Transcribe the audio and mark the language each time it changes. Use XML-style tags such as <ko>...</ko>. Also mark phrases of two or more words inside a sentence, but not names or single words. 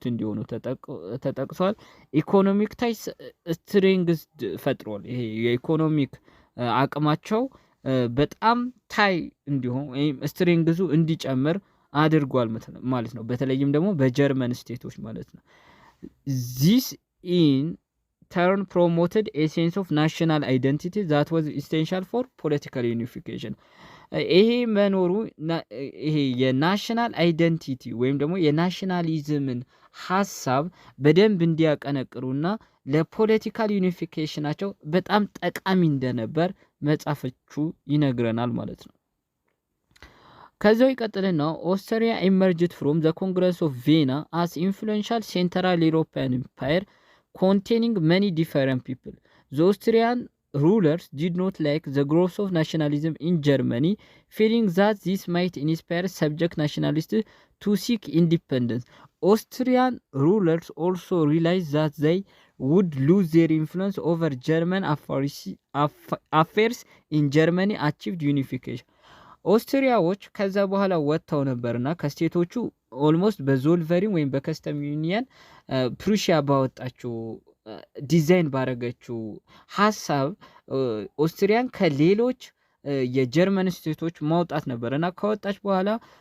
<am>እንዲሆኑ ተጠቅሷል።</am> <en>economic ties strength</en> <am>ፈጥሯል። ይሄ የኢኮኖሚክ አቅማቸው በጣም ታይ እንዲሆን ወይም ስትሬንግዙ እንዲጨምር አድርጓል ማለት ነው። በተለይም ደግሞ በጀርመን ስቴቶች ማለት ነው።</am> <en>This in turn promoted a sense of national identity that was essential for political unification.</en> <am>ይሄ መኖሩ ይሄ</am> <en>የnational identity</en> <am>ወይም ደግሞ የናሽናሊዝምን ሀሳብ በደንብ እንዲያቀነቅሩና</am> <en>ለpolitical unificationአቸው</en> <am>በጣም ጠቃሚ እንደነበር መጻፎቹ ይነግረናል ማለት ነው። ከዛው ይቀጥልና ኦስትሪያ</am> <en>emerged from the Congress of Vienna as influential Central European empire containing many different people. The Austrian rulers did not like the growth of nationalism in Germany, feeling that this might inspire subject nationalists to seek independence. Austrian rulers also realized that they would lose their influence over German affairs in Germany achieved unification.</en> <am>ኦስትሪያዎች ከዛ በኋላ ወጥተው ነበርና ከስቴቶቹ ኦልሞስት በዞልቨሪን ወይም</am> <en>በcustom union</en> <am>ፕሩሺያ ባወጣችው ዲዛይን ባረገችው ሀሳብ ኦስትሪያን ከሌሎች የጀርመን ስቴቶች ማውጣት ነበር እና ከወጣች በኋላ</am>